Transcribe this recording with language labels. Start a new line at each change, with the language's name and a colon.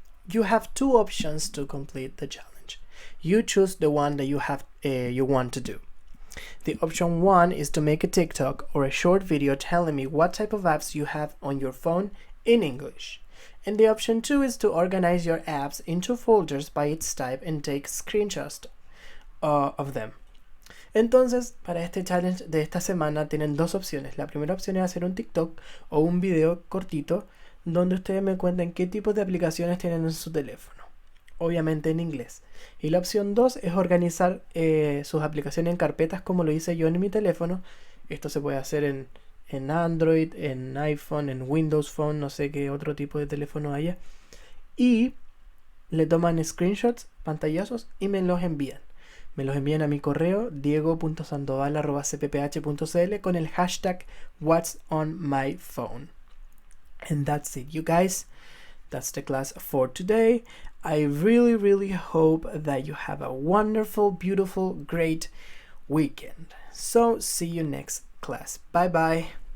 English: You have two options to complete the challenge. You choose the one that you want to do. The option 1 is to make a TikTok or a short video telling me what type of apps you have on your phone in English. And the option 2 is to organize your apps into folders by its type and take screenshots of them.
Spanish: Entonces, para este challenge de esta semana tienen dos opciones. La primera opción es hacer un TikTok o un video cortito donde ustedes me cuenten qué tipo de aplicaciones tienen en su teléfono, obviamente en inglés. Y la opción 2 es organizar sus aplicaciones en carpetas como lo hice yo en mi teléfono. Esto se puede hacer en Android, en iPhone, en Windows Phone, no sé qué otro tipo de teléfono haya. Y le toman screenshots, pantallazos y me los envían. Me los envían a mi correo diego.sandoval@cpph.cl con el hashtag what's on my phone.
English: And that's it, you guys. That's the class for today. I really hope that you have a wonderful, beautiful, great weekend. So see you next class. Bye bye.